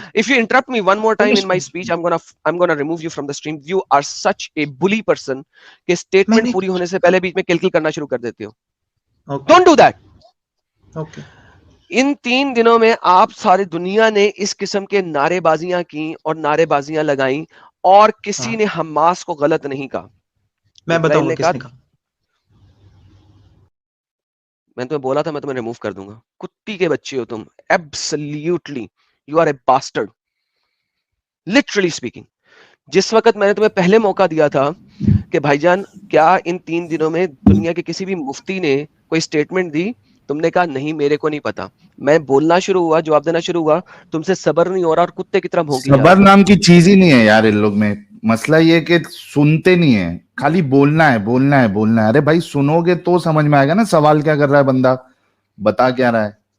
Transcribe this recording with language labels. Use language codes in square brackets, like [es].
[en] If you interrupt me one more time in my speech, I'm gonna remove you from the stream. You are such a bully person [ur] کہ statement پوری ہونے سے پہلے بیچ میں کل کرنا شروع کر دیتے ہو. [en] Don't do that. Okay. [ur] ان 3 دنوں میں آپ ساری دنیا نے اس قسم کے نعرے بازیاں کی اور نعرے بازیاں لگائیں اور کسی نے حماس کو غلط نہیں کہا. میں بتاؤں گا کس نے کہا. میں تمہیں بولا تھا میں تمہیں ریموو کر دوں گا. کتی کے بچے ہو تم. [en] Absolutely you are a bastard. Literally speaking. [ur] جس وقت میں نے تمہیں پہلے موقع دیا تھا کہ بھائی جان کیا ان 3 دنوں میں دنیا کے کسی بھی مفتی نے کوئی سٹیٹمنٹ دی, تم نے کہا نہیں میرے کو نہیں پتا. میں بولنا شروع ہوا, جواب دینا شروع ہوا, تم سے صبر نہیں ہو رہا اور کتے کی طرح بھونکی جا رہا. صبر نام کی چیز ہی نہیں ہے یار ان لوگ میں. مسئلہ یہ کہ سنتے نہیں ہیں, خالی بولنا ہے بولنا ہے بولنا ہے. ارے بھائی سنو گے تو سمجھ میں آئے گا نا سوال کیا کر رہا ہے بندہ, بتا کیا رہا ہے.